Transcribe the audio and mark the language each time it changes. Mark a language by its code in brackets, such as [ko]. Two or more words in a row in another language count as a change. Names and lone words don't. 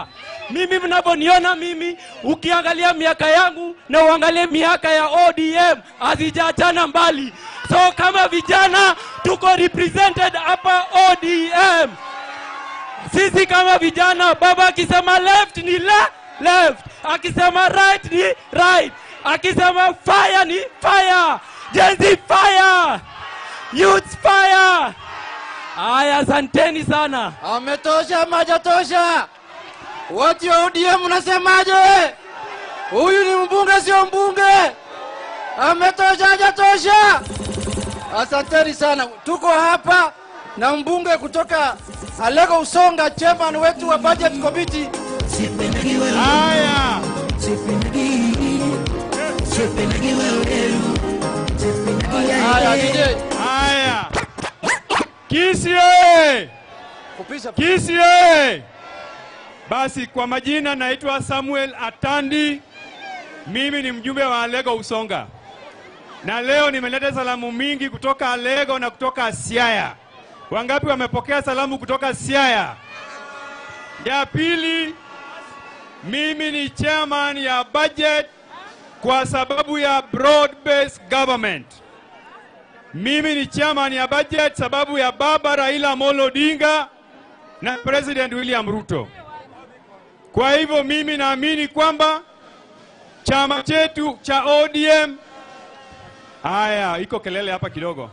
[sw] Mimi mnavyoniona mimi, ukiangalia miaka yangu na uangalie miaka ya ODM hazijaachana mbali. So kama vijana tuko represented hapa ODM. Sisi kama vijana, baba akisema left ni left, akisema right ni right, akisema fire ni fire. [en] Gen Z fire! Youth fire! [sw] Aya, asanteni sana. Ametosha majatosha. Watu wa ODM unasemaje? Huyu ni mbunge sio mbunge. Ametosha hajatosha. Asanteni sana. Tuko hapa na mbunge kutoka Alego Usonga, chairman wetu wa [en] budget committee. [sw] Haya. Haya. Kisii oye! Kisii oye! Basi kwa majina naitwa Samuel Atandi. Mimi ni mjumbe wa Alego Usonga. Na leo nimeleta salamu mingi kutoka Alego na kutoka Siaya. Wangapi wamepokea salamu kutoka Siaya? Ya pili, mimi ni chairman ya budget kwa sababu ya [en] broad based government. [sw] Mimi ni chairman ya budget sababu ya baba Raila Amolo Odinga na President William Ruto. Kwa hivyo mimi naamini kwamba chama chetu cha ODM. Haya, iko kelele hapa kidogo.